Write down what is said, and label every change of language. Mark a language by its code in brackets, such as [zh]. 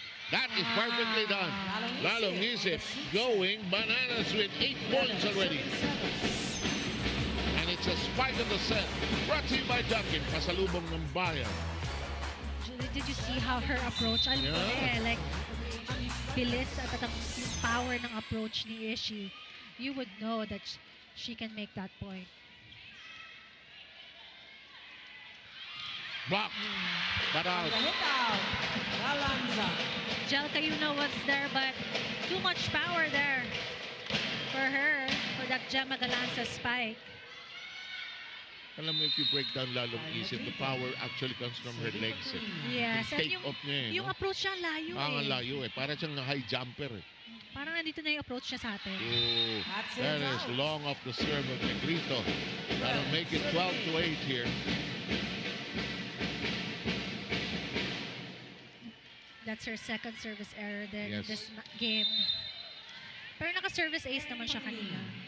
[en] That is perfectly done. Lalong Isip going bananas with 8 points already. And it's a spike of the set. Brought to you by Dunkin', [tl] pasalubong ng bayan. [en] Did you see how her approach? [tl] Alam mo like, ang bilis at ang power ng approach ni Ishi. [en] You would know that she can make that point. Block. But out. Hit out. Galanza. Jelka, you know what's there, but too much power there for her, for that Gemma Galanza spike. [tl] Alam mo, [en] if you break down Lalong Isip, the power actually comes from her legs. Yes, and [tl] Take off niya yung approach niya layo ang layo Para siyang high jumper Parang nandito na yung approach niya sa atin. [en] Oh, that is long off the serve of Negrito. That'll make it 12-8 here. That's her second service error then in Yes. [tl] this game. Pero naka-service ace naman siya kanina.